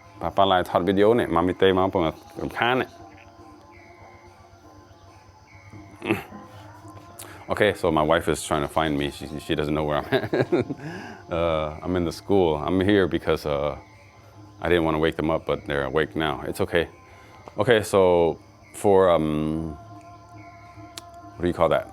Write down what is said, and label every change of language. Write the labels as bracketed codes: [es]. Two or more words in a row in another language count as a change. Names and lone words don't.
[lus] pa lai thot video ne mami te ma pong kan. [en] Okay, so my wife is trying to find me. She doesn't know where I'm at. I'm in the school. I'm here because I didn't want to wake them up, but they're awake now. It's okay. Okay, so for what do you call that?